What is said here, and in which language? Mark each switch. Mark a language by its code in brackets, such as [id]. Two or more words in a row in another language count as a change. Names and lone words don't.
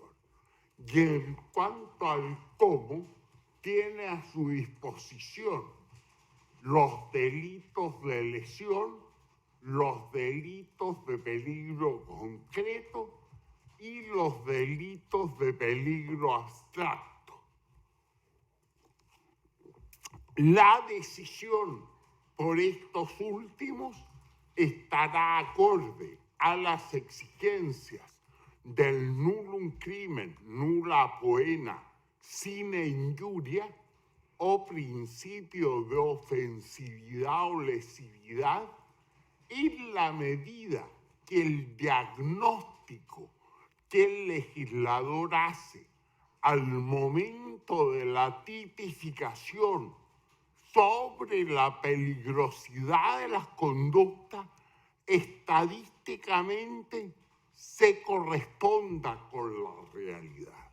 [es] Y en cuanto al cómo, tiene a su disposición los delitos de lesión, los delitos de peligro concreto y los delitos de peligro abstracto. La decisión por estos últimos estará acorde a las exigencias del nullum [la] crimen, nulla poena, sine injuria, [es] o principio de ofensividad o lesividad, en la medida que el diagnóstico que el legislador hace al momento de la tipificación sobre la peligrosidad de las conductas estadísticamente se corresponda con la realidad.